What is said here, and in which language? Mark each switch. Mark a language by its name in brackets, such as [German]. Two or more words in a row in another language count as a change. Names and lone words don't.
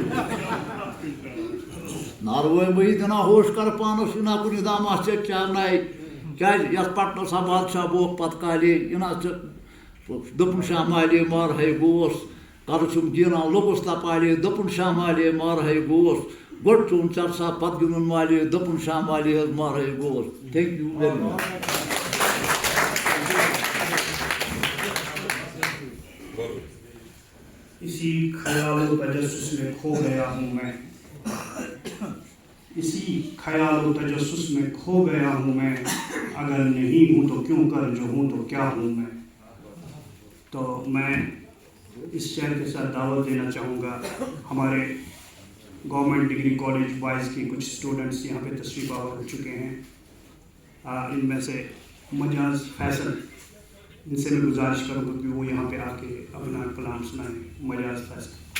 [Kashmiri] ناروے مہی دِنا ہوش کر پانس اِنا کُنہِ داماس ژےٚ چاوناے کیٛازِ یتھ پٹنس بادشاہ بوٚکھ پتہٕ کالے اِنا ژےٚ دوٚپُن شاہ مالے مارہے گوس کلہٕ چھُم گیٖران لوٚگُس تپالے دوٚپُن شاہ مالے مارہے گوس گۄڈٕ چون چرسا پتہٕ گِنٛدُن مالے دوٚپُن شاہ مالے حظ مارہے گوس [English] thank you very much [Urdu] اسی خیال و تجسس میں کھو گیا ہوں میں اسی خیال و تجسس میں کھو گیا ہوں میں اگر نہیں ہوں تو کیوں کر جو ہوں تو کیا ہوں میں تو میں اس شہر کے ساتھ دعوت دینا چاہوں گا ہمارے گورنمنٹ ڈگری کالج بوائز کی کچھ اسٹوڈنٹس یہاں پہ تشریف آور ہو چکے ہیں ان میں سے مجاز فیصل ان سے میں گزارش کروں گا کہ وہ یہاں پہ آ کے اپنا کلام سنائیں مجاز فیصل